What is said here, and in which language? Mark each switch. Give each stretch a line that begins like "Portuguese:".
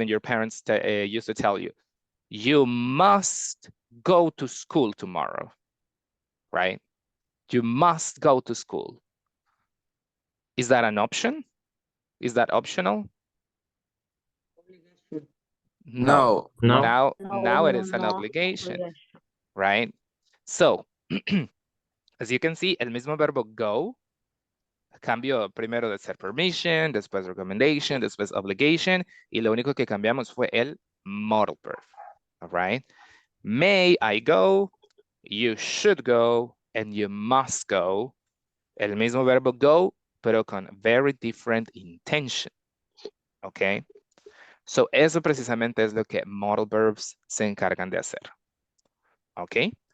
English: And your parents used to tell you, you must go to school tomorrow, right? You must go to school. Is that an option? Is that optional? No. No. Now it is an obligation, right? So, as you can see,
Spanish: el mismo verbo go cambió primero de ser permission, después recommendation, después obligation, y lo único que cambiamos fue el modal verb,
English: all right? May I go, you should go, and you must go.
Spanish: El mismo verbo go, pero con
English: very different intention, okay?
Spanish: So eso precisamente es lo que modal verbs se encargan de hacer,
English: okay?